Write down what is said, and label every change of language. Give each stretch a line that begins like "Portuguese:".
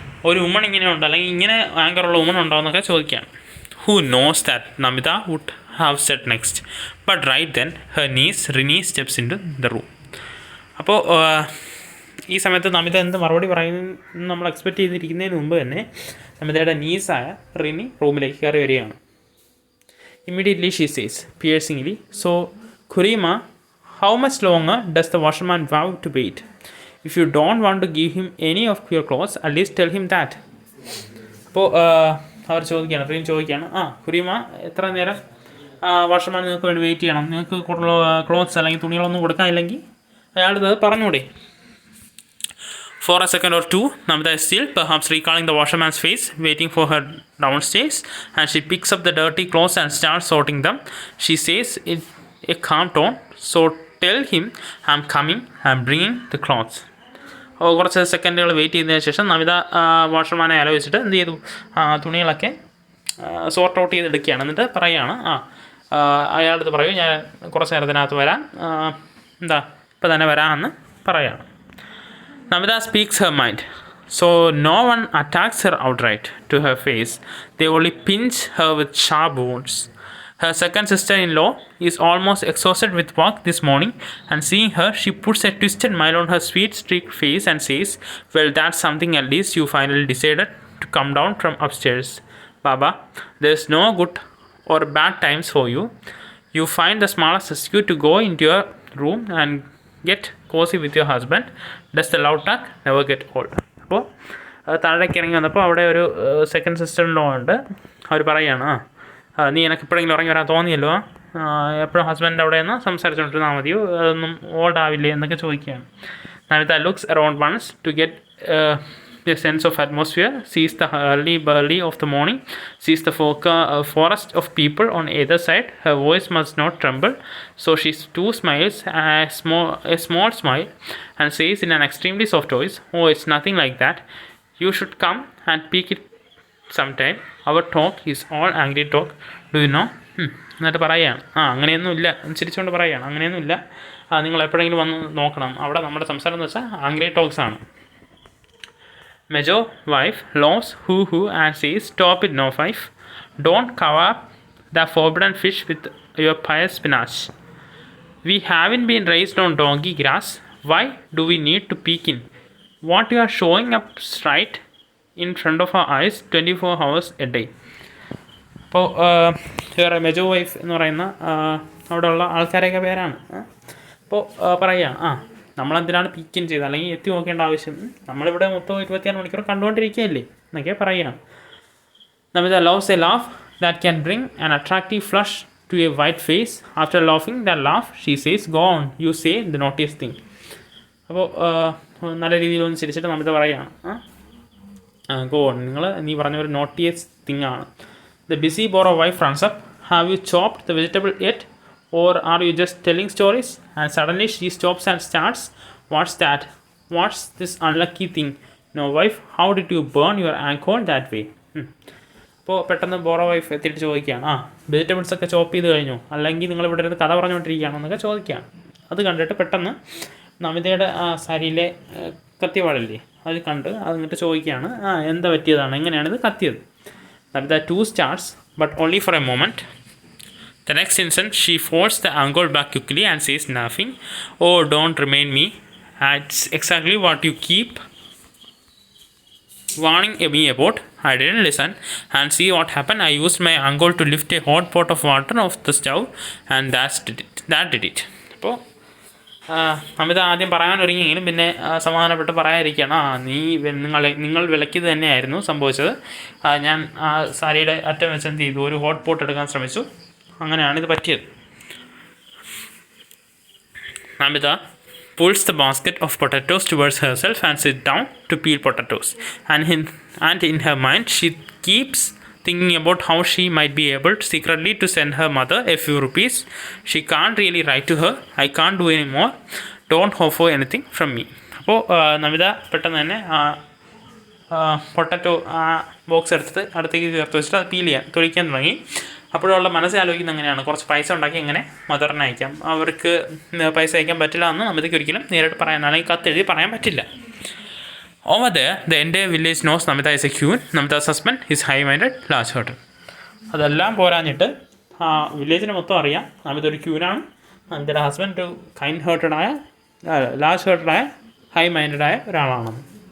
Malayalam: ഒരു വുമൺ ഇങ്ങനെ ഉണ്ടോ, അല്ലെങ്കിൽ ഇങ്ങനെ ആങ്കറുള്ള വുമൺ ഉണ്ടോ എന്നൊക്കെ ചോദിക്കുകയാണ്.
English: Who knows that, Namita would have said next. But right then, her niece Rini steps into the room.
Malayalam: അപ്പോൾ ഈ സമയത്ത് നമിത എന്ത് മറുപടി പറയുന്നു നമ്മൾ എക്സ്പെക്റ്റ് ചെയ്തിരിക്കുന്നതിന് മുമ്പ് തന്നെ നമിതയുടെ നീസായ റിനി റൂമിലേക്ക് കയറി വരികയാണ്.
English: Immediately she says, piercingly, so Kurima, how much longer does the washerman vow to wait? If you don't want to give him any of your clothes, at least tell him that.
Malayalam: അപ്പോൾ അവർ ചോദിക്കുകയാണ്, റിനി ചോദിക്കുകയാണ്, കുരീമ എത്ര നേരം washerman നിങ്ങൾക്ക് വേണ്ടി wait ചെയ്യണം, നിങ്ങൾക്ക് clothes അല്ലെങ്കിൽ തുണികളൊന്നും കൊടുക്കാനില്ലെങ്കിൽ അയാളത് പറഞ്ഞൂടെ.
English: For a second or two, Namita is still, perhaps recalling the washerman's face, waiting for her downstairs, and she picks up the dirty clothes and starts sorting them. She says in a calm tone, so tell him I'm coming, I'm bringing the clothes.
Malayalam: കുറച്ച് സെക്കൻഡുകൾ wait ചെയ്തതിന് ശേഷം നമിത വാഷർമാനെ ആലോചിച്ചിട്ട് എന്ത് ചെയ്തു, തുണികളൊക്കെ sort out ചെയ്തെടുക്കുകയാണ്. എന്നിട്ട് പറയുകയാണ്, അയാളടുത്ത് പറയൂ, ഞാൻ കുറച്ച് നേരത്തിനകത്ത് വരാം, എന്താ ഇപ്പോൾ തന്നെ വരാമെന്ന് പറയുകയാണ്.
English: Namita speaks her mind. So no one attacks her outright to her face. They only pinch her with sharp wounds. Her second sister-in-law is almost exhausted with work this morning, and seeing her, she puts a twisted smile on her sweet, streaked face and says, "Well, that's something at least you finally decided to come down from upstairs. Baba, there's no good or bad times for you. You find the smallest excuse to go into your room and get cozy with your husband. Does the loud talk never get old?"
Malayalam: അപ്പോൾ താഴേക്ക് ഇറങ്ങി വന്നപ്പോൾ അവിടെ ഒരു second sister-in-law ഉണ്ട്. അവർ പറയുകയാണ്, നീ എനിക്ക് എപ്പോഴെങ്കിലും ഇറങ്ങി വരാൻ തോന്നിയല്ലോ, എപ്പോഴും ഹസ്ബൻഡ് അവിടെ നിന്ന് സംസാരിച്ചുകൊണ്ടിരുന്നാൽ മതിയോ, അതൊന്നും ഓൾഡ് ആവില്ലേ എന്നൊക്കെ ചോദിക്കുകയാണ്.
English: Namita looks around once to get a sense of atmosphere, sees the early burly of the morning, sees the forest of people on either side. Her voice must not tremble, so she too smiles a small smile and says in an extremely soft voice, "Oh, it's nothing like that. You should come and peek it sometime. Our talk is all angry talk. Do you know?"
Malayalam: എന്നിട്ട് പറയുകയാണ്, അങ്ങനെയൊന്നും ഇല്ല, ചിരിച്ചുകൊണ്ട് പറയുകയാണ്, അങ്ങനെയൊന്നുമില്ല, നിങ്ങൾ എപ്പോഴെങ്കിലും വന്ന് നോക്കണം, അവിടെ നമ്മുടെ സംസാരം എന്ന് വെച്ചാൽ ആംഗ്രി ടോക്സ് ആണ്.
English: Major wife laughs hoo and says, "Stop it, no wife. Don't cover up the forbidden fish with your pious spinach. We haven't been raised on donkey grass. Why do we need to peek in? What you are showing up right in front of our eyes 24 hours a day."
Malayalam: അപ്പോൾ വേറെ Mejo wife എന്ന് പറയുന്ന അവിടെയുള്ള ആൾക്കാരെയൊക്കെ പേരാണ്. അപ്പോൾ പറയുകയാണ്, നമ്മളെന്തിനാണ് പീക്കിൻ ചെയ്തത്, അല്ലെങ്കിൽ എത്തി നോക്കേണ്ട ആവശ്യം, നമ്മളിവിടെ മൊത്തം 24 മണിക്കൂർ കണ്ടുകൊണ്ടിരിക്കുകയല്ലേ എന്നൊക്കെ പറയുകയാണ്.
English: Namita loves a laugh that can bring an attractive flush to a white face. After laughing that laugh, she says, "Go on, you say the naughtiest thing."
Malayalam: അപ്പോൾ നല്ല രീതിയിൽ ഒന്ന് ചിരിച്ചിട്ട് നമിത പറയുകയാണ്,
English: "Go on,
Malayalam: നീ പറഞ്ഞ ഒരു നോട്ടിയസ്റ്റ് തിങ് ആണ്."
English: The busy borrow wife runs up. "Have you chopped the vegetable yet? Or are you just telling stories?" And suddenly she stops and starts, "What's that? What's this unlucky thing? No, wife, how did you burn your ankle that way?"
Malayalam: അപ്പോൾ പെട്ടെന്ന് borrow wife എത്തിയിട്ട് ചോദിക്കുകയാണ്, vegetables ഒക്കെ ചോപ്പ് ചെയ്ത് കഴിഞ്ഞു, അല്ലെങ്കിൽ നിങ്ങൾ ഇവിടെ ഇരുന്ന് കഥ പറഞ്ഞുകൊണ്ടിരിക്കുകയാണോ എന്നൊക്കെ ചോദിക്കുകയാണ്. അത് കണ്ടിട്ട് പെട്ടെന്ന് നമിതയുടെ സാരിയിലെ കത്തിവാളില്ലേ അത് കണ്ട് അത് എന്നിട്ട് ചോദിക്കുകയാണ്, എന്താ പറ്റിയതാണ്, എങ്ങനെയാണിത് കത്തിയത്?
English: Namita too starts, but only for a moment. The next instant, she folds the angle back quickly and says, laughing, "Oh, don't remind me. That's exactly what you keep warning me about. I didn't listen, and see what happened. I used my angle to lift a hot pot of water off the stove, and that did it."
Malayalam: അപ്പോൾ അമിത ആദ്യം പറയാനൊരുങ്ങിയെങ്കിലും പിന്നെ സമാധാനപ്പെട്ട് പറയാതിരിക്കുകയാണ്, നിങ്ങൾ വിലക്കിയത് തന്നെയായിരുന്നു സംഭവിച്ചത്, ഞാൻ ആ സാരിയുടെ അറ്റം വെച്ച് എന്ത് ചെയ്തു, ഒരു ഹോട്ട് പോട്ട് എടുക്കാൻ ശ്രമിച്ചു, അങ്ങനെയാണിത് പറ്റിയത്.
English: Amita pulls the basket of potatoes towards herself and sits down to peel potatoes, and in her mind she keeps thinking about how she might be able to secretly to send her mother a few rupees. She can't really write to her. "I can't do any more. Don't hope for anything from me."
Malayalam: അപ്പോൾ നമിത പെട്ടെന്ന് തന്നെ potato box എടുത്തിട്ട് അടുത്തേക്ക് ചേർത്ത് വെച്ചിട്ട് അത് തൊഴിക്കാൻ തുടങ്ങി. അപ്പോഴുള്ള മനസ്സിൽ ആലോചിക്കുന്നത് എങ്ങനെയാണ്, കുറച്ച് പൈസ ഉണ്ടാക്കി എങ്ങനെ മദറിനെ അയക്കാം, അവർക്ക് പൈസ അയക്കാൻ പറ്റില്ല എന്ന് നമിതയ്ക്ക് ഒരിക്കലും നേരിട്ട് പറയാൻ, അല്ലെങ്കിൽ കത്തെഴുതി പറയാൻ പറ്റില്ല.
English: Over there, the entire village knows Namita is a queen. Namita's husband is high-minded, large-hearted.
Malayalam: അതെല്ലാം പോരാഞ്ഞിട്ട് വില്ലേജിന് മൊത്തം അറിയാം നമിത ഒരു ക്യൂനാണ്, നമിതയുടെ ഹസ്ബൻഡ് ഒരു കൈൻഡ് ഹേർട്ടഡായ ലാർജ് ഹേർട്ടഡായ ഹൈ മൈൻഡഡായ ഒരാളാണെന്ന്.